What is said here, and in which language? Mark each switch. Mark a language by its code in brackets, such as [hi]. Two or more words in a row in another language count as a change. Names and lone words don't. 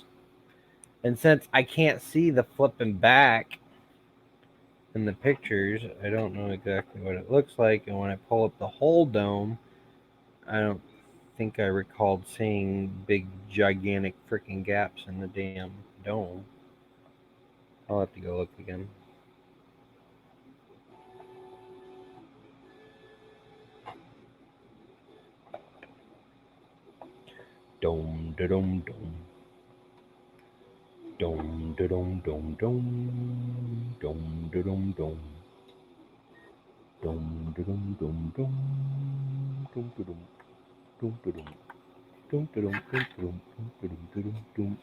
[en] And since I can't see the flipping back in the pictures, I don't know exactly what it looks like. And when I pull up the whole dome, I don't think I recalled seeing big, gigantic freaking gaps in the damn dome. I'll have to go look again. Dome, da dome, dome. Dome, da dome, dome, dome. Dome, da dome, dome. Dome, da dome, dome, dome. Dome, da dome. Dome, da dome. Dome, da dome, dome, dome, dome, dome, dome.